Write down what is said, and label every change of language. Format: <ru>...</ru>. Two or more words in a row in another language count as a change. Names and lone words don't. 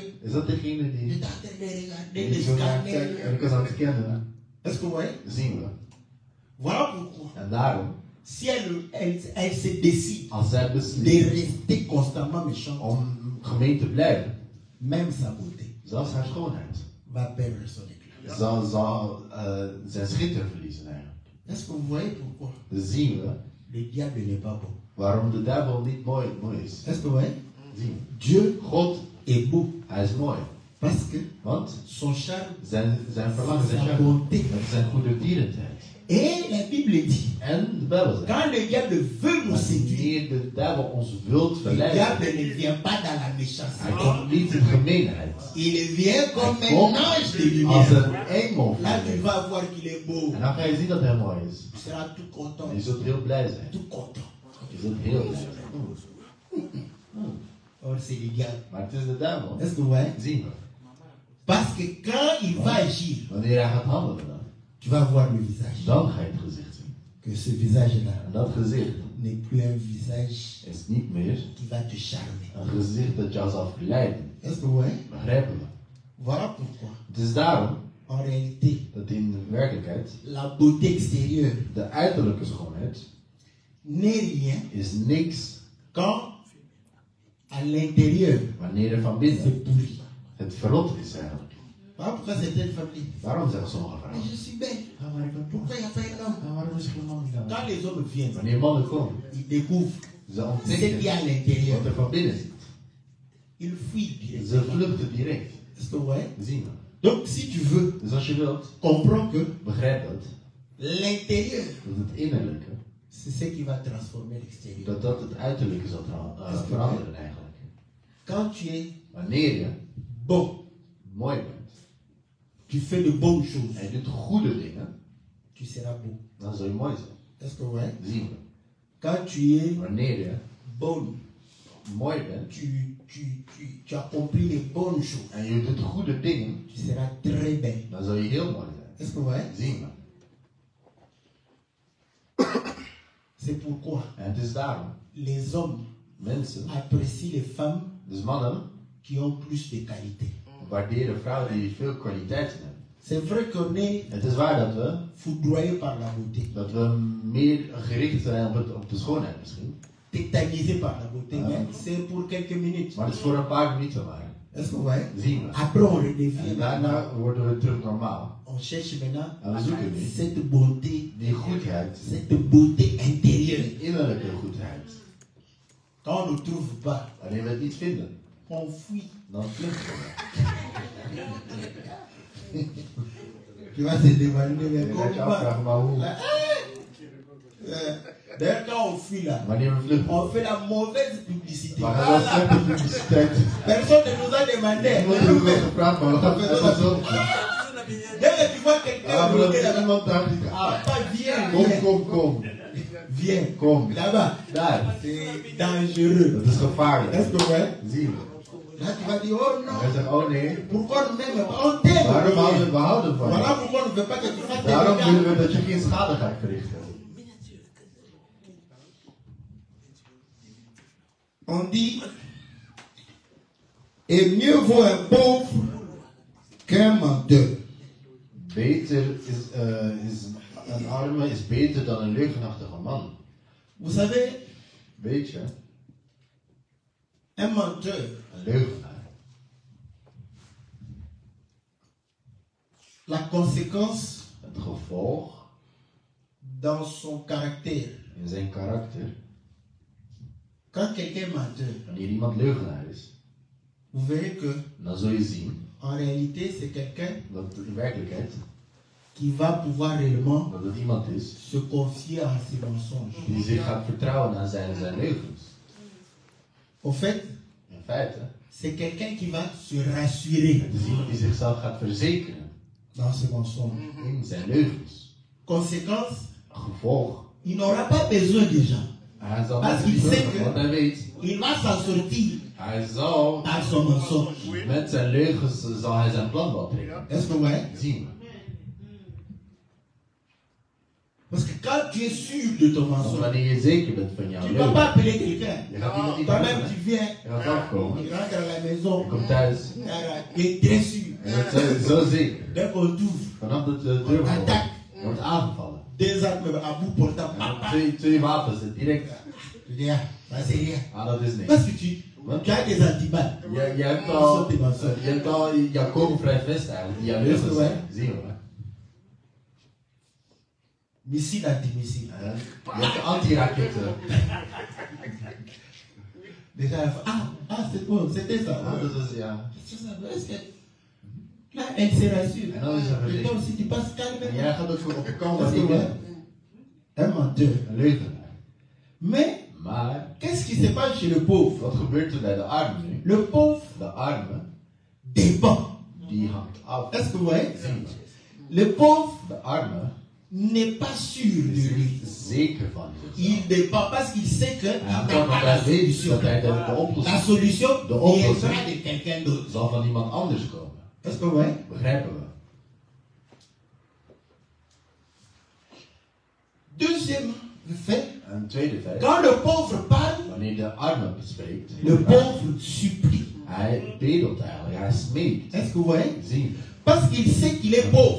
<nl>Is dat degene je die...</nl> <fr>es en train de regarder,</fr> <nl>die de zo naar kijkt scanner. en ik was aan het scannen?</nl> <fr>Est-ce que vous voyez?</fr> <nl>Zien we.</nl> <fr>Voilà pourquoi.</fr> <nl>En daarom,</nl> <fr>Si elle se décide</fr> <nl>als zij de beslist</nl> <fr>rester constamment méchante,</fr> <nl>om gemeen te blijven,</nl> <fr>même sa beauté</fr> <nl>zelfs haar schoonheid,</nl> <fr>va perdre son éclat.</fr> <nl>zal zijn schitter verliezen eigenlijk.</nl> <fr>Est-ce que vous voyez pourquoi</fr> <nl>Dus zien we</nl> <fr>le diable n'est pas beau?</fr> <nl>waarom de duivel niet mooi is.</nl> <fr>Est-ce que vous voyez?</fr> <nl>Zien we.</nl> <fr>Dieu</fr> <nl>God,</nl> <fr>est beau</fr> <nl>hij is mooi.</nl> <fr>parce que</fr> <nl>Want</nl> <fr>son charme</fr> <nl>zijn verlangen, zijn Zijn charme,</nl> <fr>bonté.</fr> <nl>met zijn goede dierentheid.</nl> <fr>et la Bible dit</fr> <nl>En de Bijbel zegt,</nl> <fr>quand le diable veut nous séduire,</fr> <nl>wanneer de duivel ons wilt</nl> <fr>le</fr> <nl>verleiden,</nl> <fr>diable ne vient pas dans la</fr> <nl>hij</nl> <fr>méchanceté.</fr> <nl>komt niet in gemeenheid.</nl> <fr>Il vient comme</fr> <nl>Hij</nl> <fr>un</fr> <nl>komt</nl> <fr>ange de</fr> <nl>als</nl> <fr>lumière.</fr> <nl>een engel.</nl> <fr>Là, tu vas voir qu'il est beau.</fr> <nl>En dan ga je zien dat hij mooi is.</nl> <fr>Tu seras tout content.</fr> <nl>En je zult heel blij zijn.</nl> <fr>Tout content.</fr> <nl>Je zult heel blij zijn.</nl> <fr>Or, c'est le diable.</fr> <nl>Maar het is de duivel.</nl> <fr>Est-ce que vous voyez?</fr> <nl>Zien we.</nl> <fr>Parce que quand il va agir,</fr> <nl>Wanneer hij gaat handelen dan,</nl> <fr>tu vas voir le visage.</fr> <nl>dan ga je het gezicht zien.</nl> <fr>Que ce visage-là</fr> <nl>En dat gezicht</nl> <fr>n'est plus un visage</fr> <nl>is niet meer</nl> <fr>qui va te charmer.</fr> <nl>een gezicht dat jou zal verleiden.</nl> <fr>Est-ce que vous voyez?</fr> <nl>Begrijpen we?</nl> <fr>Voilà pourquoi,</fr> <nl>Het is daarom</nl> <fr>en réalité,</fr> <nl>dat in de werkelijkheid</nl> <fr>la beauté extérieure</fr> <nl>de uiterlijke schoonheid</nl> <fr>n'est rien</fr> <nl>is niks</nl> <fr>quand à l'intérieur</fr> <nl>wanneer er van</nl> <fr>c'est</fr> <nl>binnen</nl> <fr>pourri.</fr> <nl>het verrot is eigenlijk.</nl> <fr>Voilà pourquoi certaines familles.</fr> <nl>Daarom zeggen sommige</nl> <fr>Mais</fr> <nl>vrouwen.</nl> <fr>je suis belle.</fr> <nl>Ah, maar ik ben</nl> <fr>Pourquoi il n'y a pas un homme?</fr> <nl>Ah, waarom is er geen man dan?</nl> <fr>Quand les hommes viennent,</fr> <nl>Wanneer mannen komen,</nl> <fr>ils découvrent</fr> <nl>ze</nl> <fr>ce</fr> <nl>ontdekken</nl> <fr>qu'il y a à l'intérieur.</fr> <nl>wat er van binnen zit.</nl> <fr>Ils fuient</fr> <nl>Ze</nl> <fr>directement.</fr> <nl>vluchten direct.</nl> <fr>Est-ce que vous voyez?</fr> <nl>Zien we.</nl> <fr>Donc, si tu veux,</fr> <nl>Dus als je wilt,</nl> <fr>comprends que</fr> <nl>begrijp dat.</nl> <fr>l'intérieur,</fr> <nl>Dat het innerlijke,</nl> <fr>c'est ce qui va transformer l'extérieur.</fr> <nl>dat het uiterlijke zal veranderen eigenlijk.</nl> <fr>Quand tu es</fr> <nl>Wanneer je</nl> <fr>bon,</fr> <nl>mooi bent</nl> <fr>tu fais de bonnes choses,</fr> <nl>en je doet goede dingen,</nl> <fr>tu seras beau.</fr> <nl>dan zul je mooi zijn.</nl> <fr>Est-ce que vous voyez?</fr> <nl>Zien we.</nl> <fr>Quand tu es</fr> <nl>wanneer je</nl> <fr>bonne,</fr> <nl>mooi bent</nl> <fr>tu accomplis les bonnes choses,</fr> <nl>en je doet goede dingen,</nl> <fr>tu seras très belle.</fr> <nl>dan zal je heel mooi zijn.</nl> <fr>Est-ce que vous voyez?</fr> <nl>Zien we.</nl> <fr>C'est pourquoi</fr> <nl>En het is daarom,</nl> <fr>les hommes</fr> <nl>mensen,</nl> <fr>apprécient les femmes</fr> <nl>dus mannen,</nl> <fr>qui ont plus de qualité.</fr> <nl>waarderen vrouwen die veel kwaliteit hebben.</nl> <fr>C'est vrai qu'on est</fr> <nl>Het is waar dat we</nl> <fr>foudroyé par la beauté,</fr> <nl>meer gericht zijn op de schoonheid misschien.</nl> <fr>tétanisé par la beauté, mais c'est pour quelques minutes.</fr> <nl>Maar het is voor een paar minuten maar.</nl> <fr>Est-ce que vous voyez?</fr> <nl>Zien we.</nl> <fr>Après, on redevient.</fr> <nl>En daarna worden we terug normaal.</nl> <fr>On cherche maintenant</fr> <nl>En we zoeken nu</nl> <fr>cette beauté,</fr> <nl>die goedheid,</nl> <fr>cette beauté intérieure.</fr> <nl>die innerlijke goedheid.</nl> <fr>Quand on ne trouve pas,</fr> <nl>Wanneer we het niet vinden,</nl> <fr>on fuit.</fr> <nl>dan vluchten we.</nl> <fr>Tu vas se demander, mais</fr> <nl>Je gaat je</nl> <fr>comment?</fr> <nl>afvragen, maar hoe?</nl> <fr>D'ailleurs, quand on fuit là,</fr> <nl>Wanneer we vluchten,</nl> <fr>on fait la mauvaise publicité.</fr> <nl>we gaan wel slechte publiciteit.</nl> <fr>Personne ne nous a demandé.</fr> <nl>Niemand heeft ons gevraagd, maar we gaan het wel zo.</nl> <fr>Dès que tu vois quelqu'un</fr> <nl>Ah, maar</nl> <fr>bloqué</fr> <nl>dat</nl> <fr>là-bas,</fr> <nl>iemand daar ziet, ah,</nl> <fr>pas viens,</fr> <nl>kom.</nl> <fr>viens.</fr> <nl>Kom.</nl> <fr>Là-bas,</fr> <nl>Daar.</nl> <fr>c'est dangereux.</fr> <nl>Dat is gevaarlijk.</nl> <fr>Est-ce que ouais?</fr> <nl>Zien we.</nl> <fr>Là, tu vas dire, oh</fr> <nl>En</nl> <fr>non,</fr> <nl>hij zegt, oh nee,</nl> <fr>pourquoi nous n'aimons pas? On t'aime.</fr> <nl>waarom we houden van</nl> <fr>Voilà</fr> <nl>je?</nl> <fr>pourquoi on ne veut pas que tu fasses des</fr> <nl>Daarom willen</nl> <fr>regards.</fr> <nl>we dat je geen schade gaat verrichten.</nl> <fr>On dit, et mieux vaut un pauvre qu'un menteur.</fr> <nl>Een arme is beter dan een leugenachtige man.</nl> <fr>Vous savez,</fr> <nl>Weet je,</nl> <fr>un menteur,</fr> <nl>een leugenaar.</nl> <fr>la conséquence</fr> <nl>Het gevolg</nl> <fr>dans son caractère.</fr> <nl>in zijn karakter,</nl> <fr>Quand quelqu'un est menteur,</fr> <nl>wanneer iemand leugenaar is,</nl> <fr>vous verrez que</fr> <nl>dan zul je zien</nl> <fr>en réalité c'est quelqu'un</fr> <nl>dat in werkelijkheid</nl> <fr>qui va pouvoir réellement</fr> <nl>dat het iemand is</nl> <fr>se confier à ses mensonges.</fr> <nl>die zich gaat vertrouwen aan zijn leugens.</nl> <fr>Au fait,</fr> <nl>In feite,</nl> <fr>c'est quelqu'un qui va se rassurer</fr> <nl>het is iemand die zichzelf gaat verzekeren</nl> <fr>dans ses mensonges.</fr> <nl>in zijn leugens.</nl> <fr>Conséquence,</fr> <nl>Gevolg,</nl> <fr>il n'aura pas besoin des gens.</fr> <nl>hij zal Als niet hij zorgen, zegt, want hij weet,</nl> <fr>Il va s'en sortir</fr> <nl>hij zal</nl> <fr>par son mensonge.</fr> <nl>met zijn leugens zal hij zijn plan wel trekken.</nl> <fr>Est-ce que vous voyez?</fr> <nl>Zien we.</nl> <fr>Parce que quand tu es sûr de ton</fr> <nl>Want</nl> <fr>mensonge,</fr> <nl>wanneer je zeker bent van jouw</nl> <fr>tu ne vas pas</fr> <nl>leugen,</nl> <fr>appeler quelqu'un.</fr> <nl>je gaat iemand niet</nl> <fr>Toi-même,</fr> <nl>bellen.</nl> <fr>tu viens,</fr> <nl>Je gaat afkomen.</nl> <fr>tu rentres à la</fr> <nl>Je</nl> <fr>maison,</fr> <nl>komt thuis.</nl> <fr>tu es très sûr.</fr> <nl>En dat is zo zeker.</nl> <fr>Dès qu'on t'ouvre,</fr> <nl>Vanaf dat de deur wordt aangevallen.</nl> <fr>des armes à bout portant.</fr> <nl>En dan twee wapens direct.</nl> <fr>Je dis, ah, ça c'est rien.</fr> <nl>Ah, dat is niks.</nl> <fr>Parce que tu as des antiballes.</fr> <nl>Je hebt al jouw kogelvrij vest eigenlijk. Die jouw leugens zijn. Zie je wel.</nl> <fr>Missile antimissile.</fr> <nl>Je hebt de anti-raketten.</nl> <fr>Déjà, c'est bon, c'était ça.</fr> <nl>Ah, dat is ja.</nl> <fr>Est-ce que là, elle se rassure.</fr> <nl>En dan is er</nl> <fr>Et toi</fr> <nl>verzekerd.</nl> <fr>aussi, tu passes</fr> <nl>En</nl> <fr>calmement.</fr> <nl>jij gaat ook op de kant</nl> <fr>Parce</fr> <nl>van</nl> <fr>que</fr> <nl>die</nl> <fr>ouais, un menteur.</fr> <nl>een leugenaar.</nl> <fr>Mais,</fr> <nl>Maar,</nl> <fr>qu'est-ce qui se passe chez le pauvre?</fr> <nl>wat gebeurt er bij de arme nu?</nl> <fr>Le pauvre</fr> <nl>De arme,</nl> <fr>dépend.</fr> <nl>die hangt af.</nl> <fr>Est-ce que vous voyez?</fr> <nl>Zien we.</nl> <fr>Le pauvre</fr> <nl>De arme</nl> <fr>n'est pas sûr de</fr> <nl>is</nl> <fr>lui.</fr> <nl>niet zeker van zichzelf.</nl> <fr>Il dépend parce qu'il sait qu'il</fr> <nl>Hij</nl> <fr>n'a</fr> <nl>kan</nl> <fr>pas</fr> <nl>want</nl> <fr>la</fr> <nl>hij weet</nl> <fr>solution.</fr> <nl>dat hij de</nl> <fr>La</fr> <nl>oplossing</nl> <fr>solution</fr> <nl>De oplossing.</nl> <fr>viendra de quelqu'un d'autre.</fr> <nl>zal van iemand anders komen.</nl> <fr>Est-ce que vous voyez?</fr> <nl>Begrijpen we?</nl> <fr>Deuxième fait,</fr> <nl>Een tweede vers.</nl> <fr>quand le pauvre parle,</fr> <nl>Wanneer de arme spreekt,</nl> <fr>le pauvre supplie.</fr> <nl>hij bedelt eigenlijk, hij smeekt.</nl> <fr>Est-ce que vous voyez?</fr> <nl>Zien.</nl> <fr>Parce qu'il sait qu'il est pauvre.</fr>